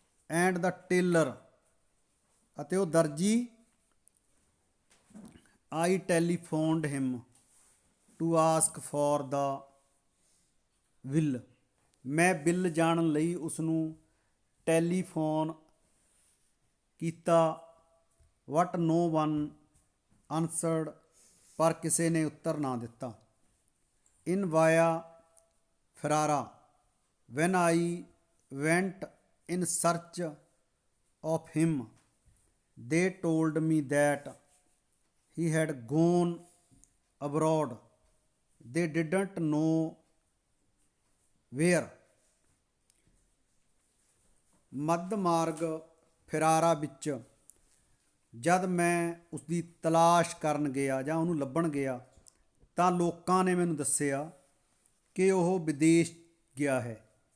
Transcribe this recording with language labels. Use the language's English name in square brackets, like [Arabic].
[English] and the tailor, [Punjabi] ਅਤੇ ਉਹ ਦਰਜੀ, [English] I telephoned him to ask for the bill, [Punjabi] ਮੈਂ ਬਿੱਲ ਜਾਣਨ ਲਈ ਉਸਨੂੰ ਟੈਲੀਫੋਨ ਕੀਤਾ। [English] but no one answered, [Punjabi] ਪਰ ਕਿਸੇ ਨੇ ਉੱਤਰ ਨਾ ਦਿੱਤਾ। [English] In Via Ferrara, when I went in search of him, they told me that he had gone abroad, they didn't know where। [Punjabi] ਮੱਧ ਮਾਰਗ ਫਿਰਾਰਾ ਵਿੱਚ ਜਦ ਮੈਂ ਉਸਦੀ ਤਲਾਸ਼ ਕਰਨ ਗਿਆ ਜਾਂ ਉਹਨੂੰ ਲੱਭਣ ਗਿਆ ਤਾਂ ਲੋਕਾਂ ਨੇ ਮੈਨੂੰ ਦੱਸਿਆ ਕਿ ਉਹ ਵਿਦੇਸ਼ ਗਿਆ ਹੈ।